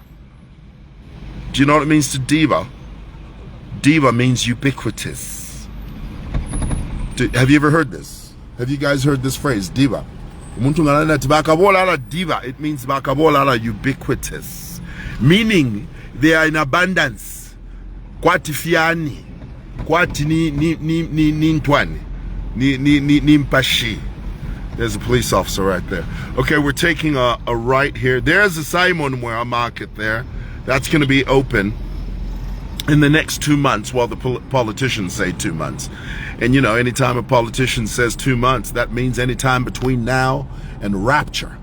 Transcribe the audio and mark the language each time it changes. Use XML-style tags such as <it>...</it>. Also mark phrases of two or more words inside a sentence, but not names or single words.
<en>Do you know what it means to diva? Diva means ubiquitous. Have you ever heard this? Have you guys heard this phrase, diva? It means ubiquitous, meaning they are in abundance.</en> <bem>Kwati fiani, kwati ni ntwani, ni mpashi.</bem> <en>There's a police officer right there. Okay, we're taking a right here. There's a Simon Mwewa market there. That's going to be open in the next 2 months, while the politicians say 2 months. And you know, anytime a politician says 2 months, that means anytime between now and rapture.</en>